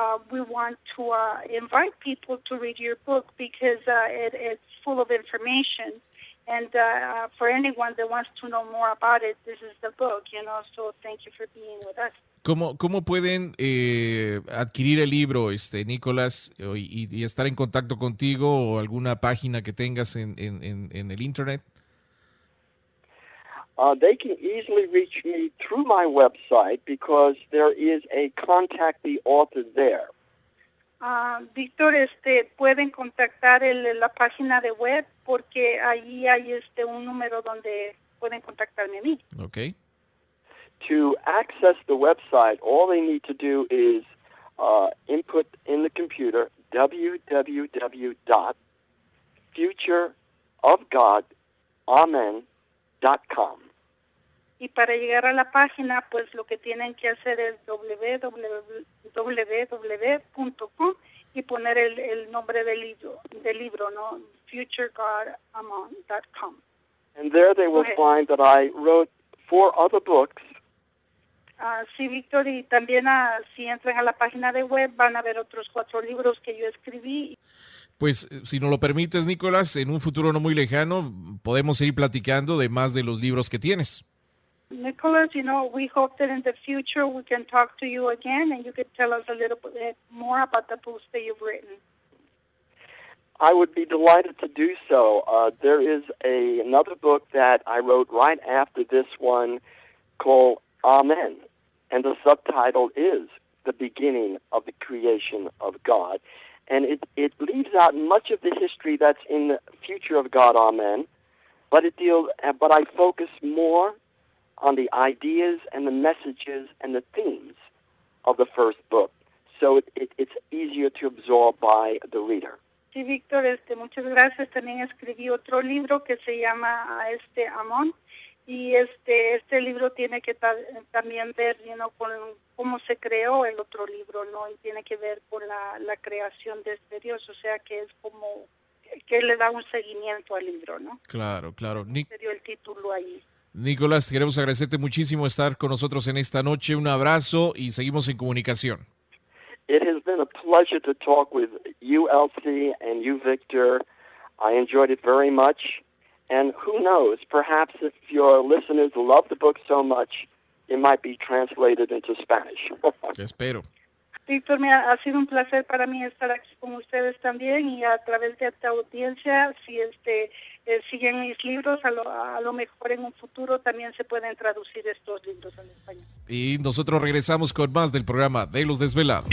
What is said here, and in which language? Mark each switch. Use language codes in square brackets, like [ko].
[en] We want to invite people to read your book because it's full of information, And for anyone that wants to know more about it, this is the book, so thank you for being with us. [es] ¿Cómo pueden adquirir el libro, Nicolás, y estar en contacto contigo o alguna página que tengas en el internet? [en] They can easily reach me through my website because there is a contact the author there. [es] Víctor, pueden contactar la página de web porque allí hay un número donde pueden contactarme a mí. [en] Okay. To access the website, all they need to do is input in the computer www.futureofgodamen.com. [es] Y para llegar a la página, pues lo que tienen que hacer es www.com y poner el nombre del libro, ¿no? [en] futuregodamon.com. And there they will find that I wrote 4 other books. [es] Sí, Víctor, y también si entran a la página de web van a ver otros 4 libros que yo escribí. Pues, si nos lo permites, Nicolás, en un futuro no muy lejano podemos seguir platicando de más de los libros que tienes. [en] Nicholas, we hope that in the future we can talk to you again and you could tell us a little bit more about the books that you've written. I would be delighted to do so. There is another book that I wrote right after this one called Amen, and the subtitle is The Beginning of the Creation of God. And it leaves out much of the history that's in the Future of God, Amen, but I focus more on the ideas and the messages and the themes of the first book. So it's easier to absorb by the reader. [es] Sí, Víctor, muchas gracias. También escribí otro libro que se llama Amón. Y este libro tiene que también ver, con cómo se creó el otro libro, ¿no? Y tiene que ver con la creación de Dios, o sea que es como que le da un seguimiento al libro, ¿no? Claro. Se dio el título ahí. Nicolás, queremos agradecerte muchísimo estar con nosotros en esta noche. Un abrazo y seguimos en comunicación. [en] It has been a pleasure to talk with you, Elsie, and you, Victor. I enjoyed it very much. And who knows, perhaps if your listeners love the book so much, it might be translated into Spanish. [es] Te espero. Víctor, ha sido un placer para mí estar aquí con ustedes también y a través de esta audiencia, si siguen mis libros, a lo mejor en un futuro también se pueden traducir estos libros al español. Y nosotros regresamos con más del programa de Los Desvelados.